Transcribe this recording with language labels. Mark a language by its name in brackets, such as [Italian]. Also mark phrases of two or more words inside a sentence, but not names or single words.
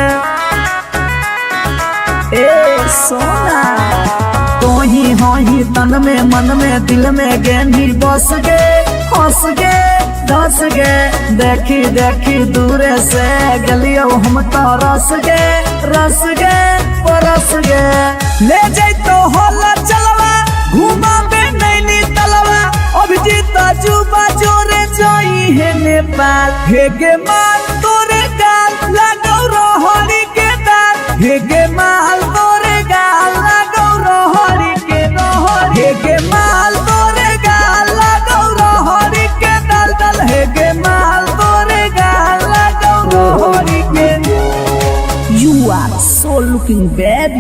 [Maithili] ए सोना तो ही हो ही तन में मन में दिल में गेंदी बस गे, हंस गे धंस गे, देखी देखी दूर से गलियो हम तो रस गे परस गे। ले जैतो होला चलवा घुमा बे नैनी तलवा, अभिजीत जुबा जोरे जोई है नेपाल, हेगे माल तोरे गाल लगौ रहरी के दाल, हेगे माल तोरे गाल लगौ रहरी के दाल, हेगे माल तोरे गाल लगौ रहरी के दाल, हेगे माल तोरे गाल लगौ रहरी के दाल। [English] You are so looking baby.